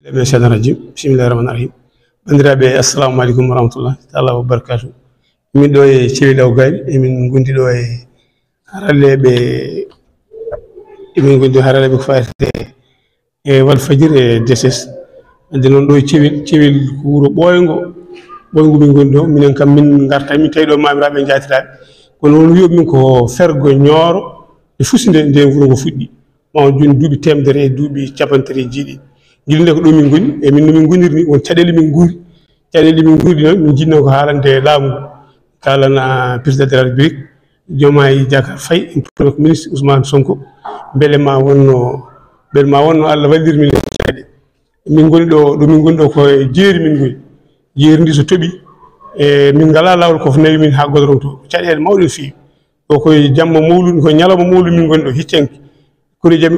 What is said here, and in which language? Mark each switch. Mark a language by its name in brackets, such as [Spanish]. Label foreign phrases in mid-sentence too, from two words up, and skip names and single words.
[Arabic] شيطان رجيم. Bismillahirrahmanirrahim. Bandiraɓe السلام عليكم ورحمة الله تعالى وبركاته. [Fula] Min ɗo e Cewel Awgali emin gondi ɗo e haralleɓe emin gondi haralleɓe ko fayte e Walfadjri e DSS. Ande noon ɗo e Cewel ko wuro ɓoyngo min gondi ɗo minen kam min garta min tawi ɗo mamiraɓe jatiraɓe kono noon wiyoɓe min ko fergo Nioro e fusinde nde wuro ngo fuɗɗi ma joni duuɓi temedere e duuɓi capantati e jeeɗiɗi. Gilde ko ɗo min goni e min no min gonirni won caɗele min guuri noon min jinno ko haalande laamu kalana [French] président de la république [Fula] Diomaye Diakhar Faye [French] premier ministre [Fula] Ousmane Sonko beele ma wonno Allah wallir min caɗe min goni ɗo min goni ɗo ko jeeri min goni jeeri ndi so toɓi e min ngala lawol ko nawi min ha godron to caɗele mawɗe feewi ɗo koye jamma mawlud ko ñalawma mawlud min goni ɗo hiccenke kono jam